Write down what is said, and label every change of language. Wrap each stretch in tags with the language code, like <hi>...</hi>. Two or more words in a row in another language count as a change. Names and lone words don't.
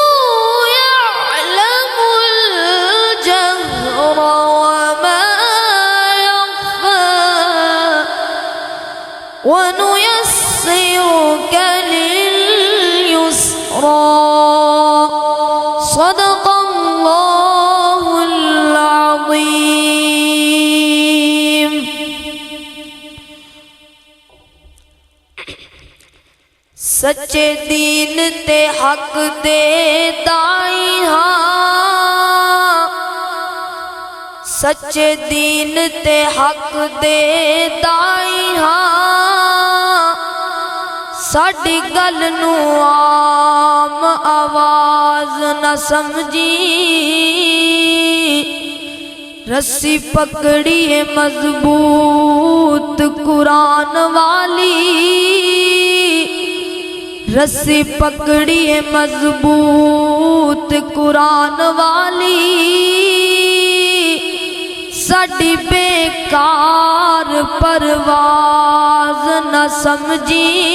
<ar>يعلم الجهر وما يخفى، ونيسرك لليسرى، صدق اللہ العظیم۔</ar> <pa>سچے دین تے حق دے دائی ہاں، سچے دین تے حق دے دائی ہاں، ساڈی گل نو عام آواز نہ سمجھی، رسی پکڑی ہے مضبوط قرآن والی، رسی پکڑی ہے مضبوط قرآن والی، ساڈی بیکار پرواز نہ سمجھی،</pa>